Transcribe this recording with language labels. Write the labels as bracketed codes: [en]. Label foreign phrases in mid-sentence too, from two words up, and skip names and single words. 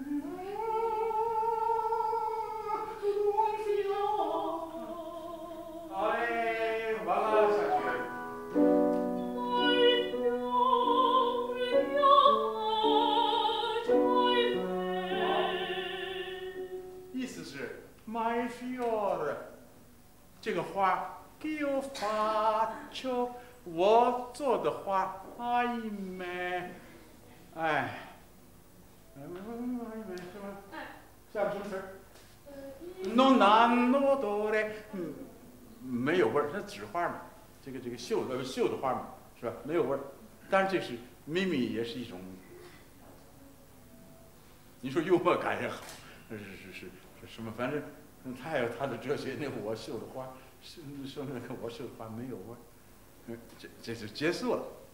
[zh] 好嘞，完了，下去。意思是 [it] my fiore， [zh] 这个花 [it] io faccio， [zh] 我做的花 ahimè， 哎，是吧？下边什么词儿 ？ [it] non hanno odore， [zh] 没有味儿，它纸花嘛，这个绣的花嘛，是吧？没有味儿。当然这是咪咪也是一种，你说幽默感也好，是什么？反正他有他的哲学。那我绣的花，说那个我绣的花没有味儿，这就结束了。